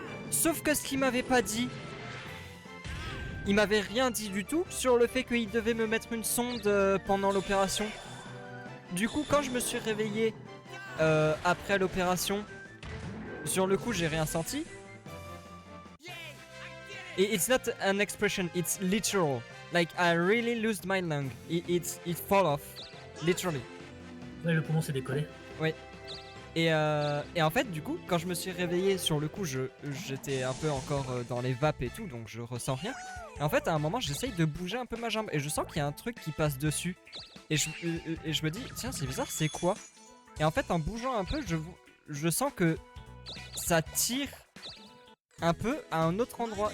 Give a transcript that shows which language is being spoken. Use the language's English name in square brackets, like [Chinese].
[French] Sauf que ce qu'ils m'avaient pas dit, ils m'avaient rien dit du tout sur le fait qu'ils devaient me mettre une sonde pendant l'opération. Du coup, quand je me suis réveillé après l'opération, sur le coup, j'ai rien senti. [English] Et it's not an expression, it's literal. Like I really lost my lung. It fall off, literally. [French] Ouais, le poumon s'est décollé. Et en fait, du coup, quand je me suis réveillé, sur le coup, j'étais un peu encore dans les vapes et tout, donc je ressens rien. Et en fait, à un moment, j'essaye de bouger un peu ma jambe et je sens qu'il y a un truc qui passe dessus. Et je me dis, tiens, c'est bizarre, c'est quoi? Et en fait, en bougeant un peu, je sens que ça tire un peu à un autre endroit.